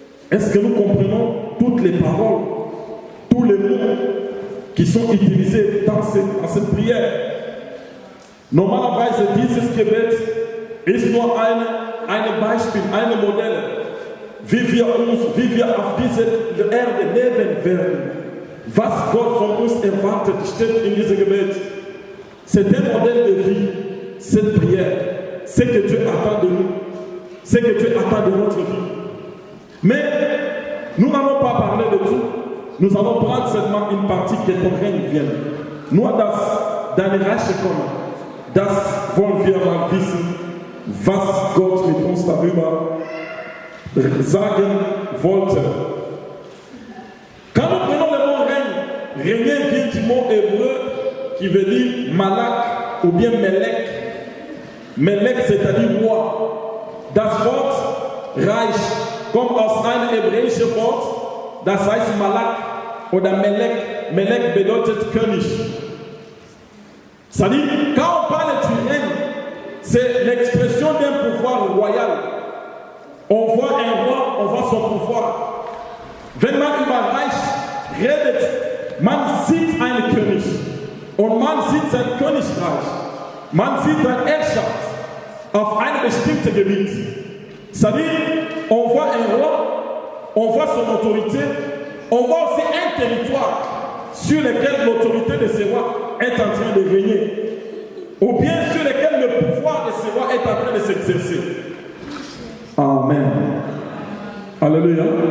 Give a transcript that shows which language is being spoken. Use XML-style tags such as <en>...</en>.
<fr>Est-ce que nous comprenons toutes les paroles, tous les mots qui sont utilisés dans cette prière?</fr> <de>Normalerweise dieses Gebet ist nur ein Beispiel, ein Modell, wie wir auf dieser Erde leben werden. Was Gott von uns erwartet, steht in diesem Gebet.</de> <fr>C'est un modèle de vie, cette prière. Ce que Dieu attend de nous, ce que Dieu attend de notre vie. Mais nous n'allons pas parler de tout. Nous allons prendre seulement une partie que ton règne vienne.</fr> <de>Nur deine Reiche kommen. Das wollen wir mal wissen, was Gott mit uns darüber sagen wollte.</de> <fr>Quand nous prenons le mot règne, régner vient du mot hébreu qui veut dire malak ou bien melek. Melek, c'est-à-dire roi.</fr> <de>Das Wort Reich kommt aus einem hebräischen Wort, das heißt Malak oder Melek. Melek bedeutet König.</de> <fr>C'est-à-dire, quand on parle du règne, c'est l'expression d'un pouvoir royal. On voit un roi, on voit son pouvoir.</fr> <de>Wenn man über Reich redet, man sieht einen König. Und man sieht sein Königreich. Man sieht seine Herrschaft auf einem bestimmten Gebiet.</de> <fr>C'est-à-dire, on voit un roi, on voit son autorité, on voit aussi un territoire sur lequel l'autorité de ce roi est en train de régner, ou bien sur lequel le pouvoir de ce roi est en train de s'exercer. Amen. Alléluia.</fr>